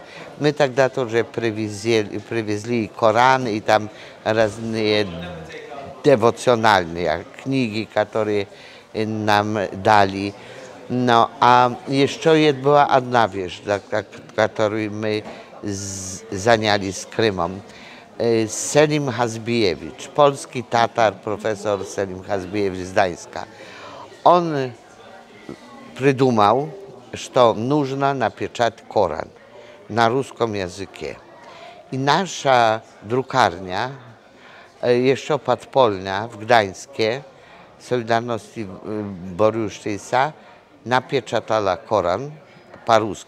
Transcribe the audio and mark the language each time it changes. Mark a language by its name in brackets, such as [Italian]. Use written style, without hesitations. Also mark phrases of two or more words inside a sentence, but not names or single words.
[Russian] Мы тогда тоже привезли Коран и там разные девоциональные книги, которые нам дали. А еще была одна вещь, которую мы занялись Крымом. [Polish] Selim Hazbijewicz, polski Tatar, profesor Selim Hazbijewicz z Gdańska. [Russian] Он придумал, что нужно напечатать Коран на русском языке. И наша друкарня, еще подпольная в Gdańskie, Solidarności борющейся, напечатала Коран по-русски.